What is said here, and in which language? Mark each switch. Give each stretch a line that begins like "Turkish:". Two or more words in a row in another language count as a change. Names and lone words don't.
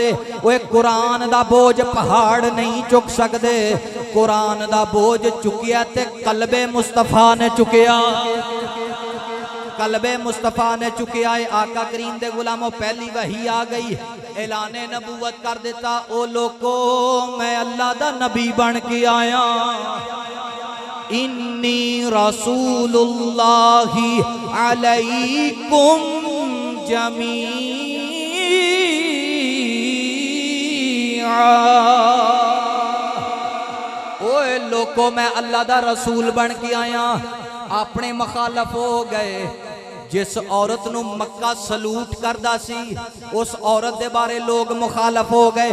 Punjabi: اوئے قرآن دا بوجھ پہاڑ نہیں چک سکدے، قرآن دا بوجھ چکیا تے قلب مصطفیٰ نے چکیا، قلب مصطفیٰ نے چکیا ہے. آقا کریم دے غلامو پہلی وحی آ گئی، اعلان نبوت کر دتا او لوکو میں اللہ دا نبی بن کے آیا.
Arabic: إني رسول الله إليكم جميعا.
Punjabi: اوئے لوکو میں اللہ دا رسول بن کے آیا. اپنے مخالف ہو گئے. جس عورت نوں مکہ سلوٹ کردا سی اس عورت دے بارے لوک مخالف ہو گئے.